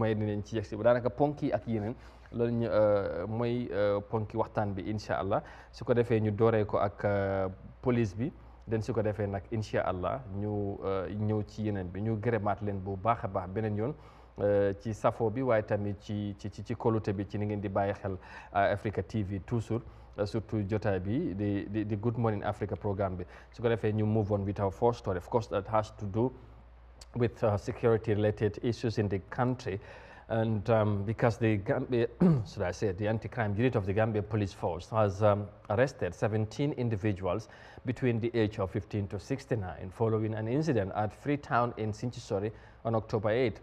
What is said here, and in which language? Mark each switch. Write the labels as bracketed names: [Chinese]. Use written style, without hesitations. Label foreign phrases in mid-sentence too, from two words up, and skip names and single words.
[Wolof] may dinañ ci yegsi daanaka ponk yi ak yeneen loolu ñu mooy ponki waxtaan bi [Arabic] إن شاء الله [Wolof] su ko defee ñu dooree ko ak police bi den su ko defee nag [Arabic] إن شاء الله [Wolof] ñu ñëw ci yeneen bi ñu gërëmaat leen bu baax a baax beneen yoon ci safo bi waaye tamit ci kolute bi ci ni ngeen di bàyyi xel Eyeafrica TV [French] toujours surtout [Wolof] jotaay bi di Good Morning Africa programme bi su ko defee ñu [English] move on with our first story of course that has to do with security related issues in the country and because the Gambia should I say the anti-crime unit of the Gambia Police Force has arrested 17 individuals between the age of 15 to 69 following an incident at Freetown in Sinchisori on October 8.